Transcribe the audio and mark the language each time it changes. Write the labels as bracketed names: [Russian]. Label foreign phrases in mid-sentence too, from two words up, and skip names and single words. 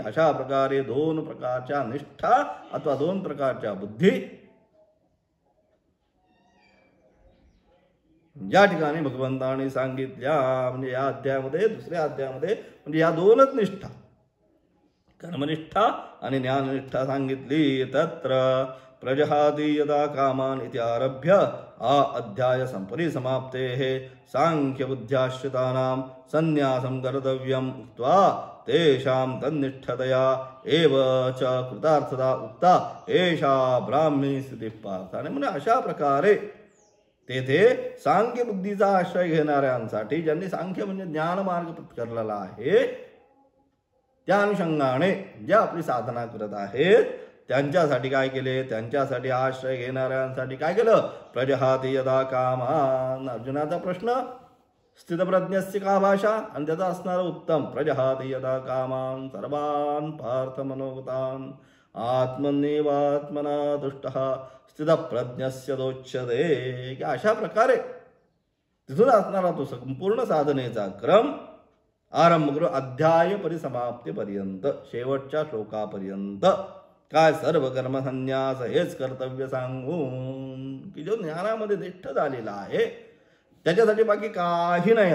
[Marathi] अशा प्रकारे दोन प्रकारच्या निष्ठा अथवा दोन प्रकारच्या बुद्धी या ठिकाणी भगवंतांनी सांगितल्या म्हणजे या अध्यायामध्ये दुसऱ्या अध्यायामध्ये म्हणजे या दोनच निष्ठा कर्मनिष्ठा आणि ज्ञाननिष्ठा सांगितली. [Sanskrit] तत्र प्रजहाति यदा कामान इति आरभ्य अध्याय परिसमाप्तेः सांख्यबुद्ध्याश्रितानां संन्यासं कर्तव्यम् उक्त्वा तेषां तन्निष्ठतया एव च कृतार्थता उक्ता एषा ब्राह्मी स्थितिः पार्थ. [Marathi] आणि म्हणजे अशा प्रकारे तेथे सांख्य बुद्धीचा आश्रय घेणाऱ्यांसाठी ज्यांनी सांख्य म्हणजे ज्ञान मार्ग पत्करलेला आहे त्या अनुषंगाने ज्या आपली साधना करत आहेत त्यांच्यासाठी काय केले, त्यांच्यासाठी आश्रय घेणाऱ्यांसाठी काय केलं. [Sanskrit] प्रजहाति यदा कामान. [Marathi] अर्जुनाचा प्रश्न [Sanskrit] स्थितप्रज्ञस्य का भाषा [Marathi] आणि त्याचा असणारं उत्तम. [Sanskrit] प्रजहाति यदा कामान सर्वान् पार्थ मनोगतान् आत्मन्येवात्मना तुष्टः स्थितप्रज्ञस्य दोच्यते. [Marathi] की अशा प्रकारे तिथून असणारा तो संपूर्ण साधनेचा क्रम आरंभ करून अध्याय परिसमाप्तीपर्यंत शेवटच्या श्लोकापर्यंत काय सर्व कर्म संन्यास हेच कर्तव्य सांगून की जो ज्ञानामध्ये निष्ठ झालेला आहे त्याच्यासाठी बाकी काही नाही.